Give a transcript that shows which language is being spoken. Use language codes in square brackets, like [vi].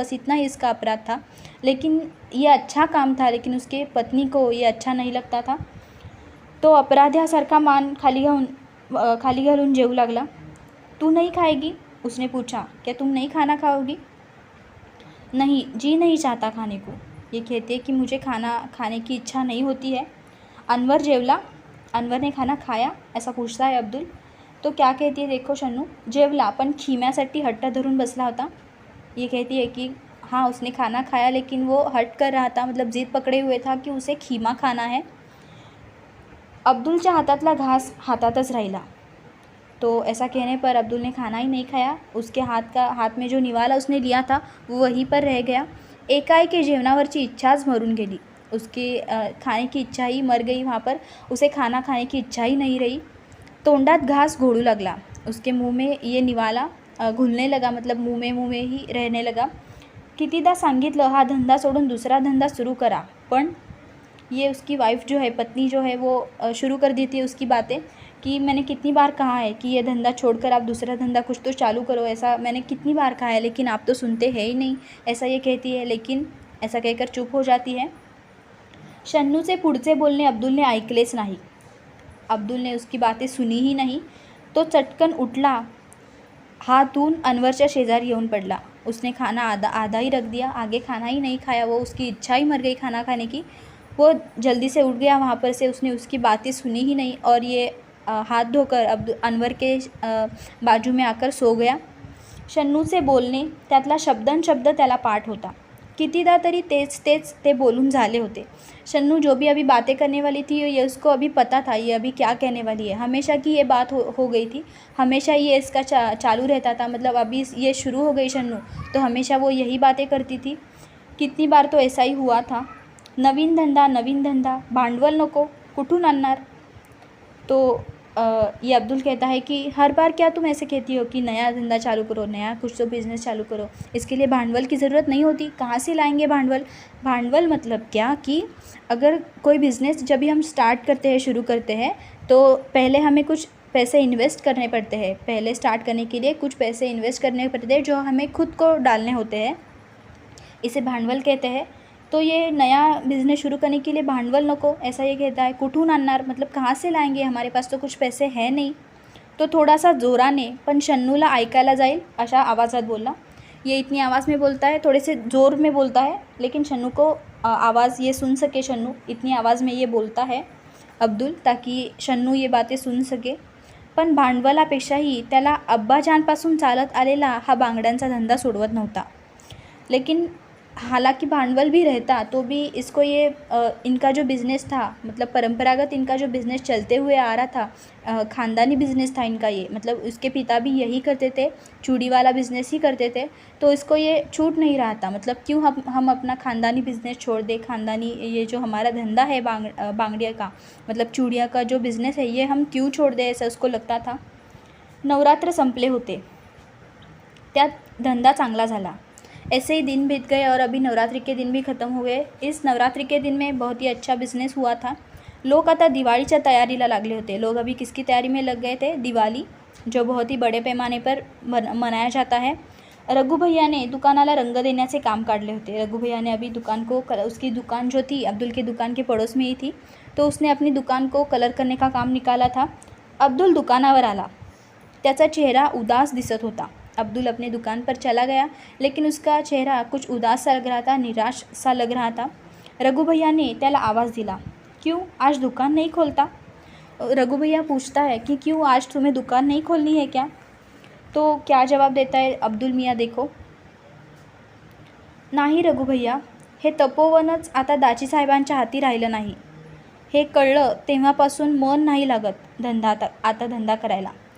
[hi] बस इतना ही इसका अपराध था. लेकिन ये अच्छा काम था, लेकिन उसके पत्नी को ये अच्छा नहीं लगता था. [mr] तो अपराध्यासारखा मान खाली घालून जेवू लागला. [hi] तू नहीं खाएगी? उसने पूछा. क्या तुम नहीं खाना खाओगी? नहीं, जी नहीं चाहता खाने को. ये कहती है कि मुझे खाना खाने की इच्छा नहीं होती है. [mr] अनवर जेवला? [hi] अनवर ने खाना खाया? ऐसा पूछता है अब्दुल. तो क्या कहती है देखो [mr] शन्नू, जेवला पण खिम्यासाठी हट्ट धरून बसला होता. [hi] ये कहती है कि हाँ उसने खाना खाया लेकिन वो हट कर रहा था, मतलब जिद पकड़े हुए था कि उसे खीमा खाना है. [mr] अब्दुलच्या हातातला घास हातातच राहिला. [hi] तो ऐसा कहने पर अब्दुल ने खाना ही नहीं खाया. उसके हाथ में जो निवाला उसने लिया था वो वहीं पर रह गया. [mr] एकाएकी जेवणावरची इच्छाच मरून गेली. [hi] उसके खाने की इच्छा ही मर गई. वहाँ पर उसे खाना खाने की इच्छा ही नहीं रही. [mr] तोंडात घास घोळू लागला. [hi] उसके मुंह में ये निवाला घुलने लगा, मतलब मुंह में ही रहने लगा. [mr] कितीदा सांगितलं हा धंदा सोडून दूसरा धंदा सुरू करा, पण [hi] ये उसकी वाइफ जो है, पत्नी जो है वो शुरू कर दी थी उसकी बातें कि मैंने कितनी बार कहा है कि ये धंधा छोड़कर आप दूसरा धंधा कुछ तो चालू करो. ऐसा मैंने कितनी बार कहा है लेकिन आप तो सुनते हैं ही नहीं. ऐसा ये कहती है, लेकिन ऐसा कहकर चुप हो जाती है. [mr] शन्नूचे पुढचे बोलणे अब्दुलने ऐकलेच नाही. [hi] अब्दुलने उसकी बातें सुनी ही नहीं. [mr] तो चटकन उठला, हाथून अनवरच्या शेजारी येऊन पडला. [hi] उसने खाना आधा ही रख दिया, आगे खाना ही नहीं खाया. वो उसकी इच्छा ही मर गई खाना खाने की. वो जल्दी से उठ गया वहाँ पर से. उसने उसकी बातें सुनी ही नहीं और ये हाथ धोकर अनवर के बाजू में आकर सो गया. [mr] शन्नूचे बोलणे, त्यातला शब्दनशब्द त्याला पाठ होता. कितीदा तरी तेच ते बोलून झाले होते. [hi] शन्नू जो भी अभी बातें करने वाली थी ये उसको अभी पता था ये अभी क्या कहने वाली है. हमेशा की ये बात हो गई थी. हमेशा ये इसका चालू रहता था, मतलब अभी ये शुरू हो गई शन्नू तो हमेशा वो यही बातें करती थी. कितनी बार तो ऐसा ही हुआ था. [mr] नवीन धंदा, भांडवल नको, कुठून आणणार. तो [hi] ये अब्दुल कहता है कि हर बार क्या तुम ऐसे कहती हो कि नया धंधा चालू करो, नया कुछ तो बिज़नेस चालू करो, इसके लिए भांडवल की ज़रूरत नहीं होती, कहाँ से लाएंगे भांडवल? भांडवल मतलब क्या कि अगर कोई बिज़नेस जब भी हम स्टार्ट करते हैं, शुरू करते हैं, तो पहले हमें कुछ पैसे इन्वेस्ट करने पड़ते हैं। पहले स्टार्ट करने के लिए कुछ पैसे इन्वेस्ट करने पड़ते हैं जो हमें खुद को डालने होते हैं, इसे भांडवल कहते हैं। तो ये नया बिज़नेस शुरू करने के लिए [mr] भांडवल नको, [hi] ऐसा ये कहता है। [mr] कुठून आणणार [hi] मतलब कहाँ से लाएंगे, हमारे पास तो कुछ पैसे हैं नहीं। [mr] तो थोडासा जोराने पण शन्नूला ऐकायला जाईल अशा आवाज़ात बोलला। [hi] ये इतनी आवाज़ में बोलता है, थोड़े से ज़ोर में बोलता है, लेकिन शन्नू को आवाज़ ये सुन सके, शन्नू इतनी आवाज़ में ये बोलता है अब्दुल, ताकि शन्नू ये बातें सुन सके। [mr] पण भांडवलापेक्षाही त्याला अब्बाजानपासून चालत आलेला हा बांगड्यांचा धंदा सोडवत नव्हता। [hi] लेकिन हालांकि भांडवल भी रहता तो भी इसको ये इनका जो बिज़नेस था, मतलब परंपरागत इनका जो बिज़नेस चलते हुए आ रहा था, ख़ानदानी बिज़नेस था इनका ये, मतलब उसके पिता भी यही करते थे, चूड़ी वाला बिज़नेस ही करते थे। तो इसको ये छूट नहीं रहा था, मतलब क्यों हम अपना ख़ानदानी बिज़नेस छोड़ दें, ख़ानदानी ये जो हमारा धंधा है बांगड़िया का, मतलब चूड़िया का जो बिज़नेस है, ये हम क्यों छोड़ दें, ऐसा उसको लगता था। [mr] नवरात्र संपले होते, त्यात धंदा चांगला झाला। [hi] ऐसे ही दिन बीत गए और अभी नवरात्रि के दिन भी ख़त्म हुए। इस नवरात्रि के दिन में बहुत ही अच्छा बिज़नेस हुआ था। [mr] लोग आता दिवाळीच्या तयारीला लागले होते। [hi] लोग अभी किसकी तैयारी में लग गए थे? दिवाली, जो बहुत ही बड़े पैमाने पर मनाया जाता है। [mr] रघु भैया ने दुकानाला रंग देण्याचे काम काढले होते। [hi] रघु भैया ने अभी दुकान को उसकी दुकान जो थी अब्दुल की दुकान के पड़ोस में ही थी, तो उसने अपनी दुकान को कलर करने का काम निकाला था। [mr] अब्दुल दुकानावर आला, त्याचा चेहरा उदास दिसत होता। [hi] अब्दुल अपने दुकान पर चला गया, लेकिन उसका चेहरा कुछ उदास सा लग रहा था, निराश सा लग रहा था। रघु भैया [mr] ने त्याला आवाज़ दिला, [hi] क्यों आज दुकान नहीं खोलता? रघु भैया पूछता है कि क्यों आज तुम्हें दुकान नहीं खोलनी है क्या? तो क्या जवाब देता है अब्दुल मियाँ देखो। [mr] नाही रघु भैया, हे तपोवनच आता दाजी साहेबांच्या हाती राहिलं नाही। हे कळलं तेव्हापासून मन नाही लागत आता धंधा करायला।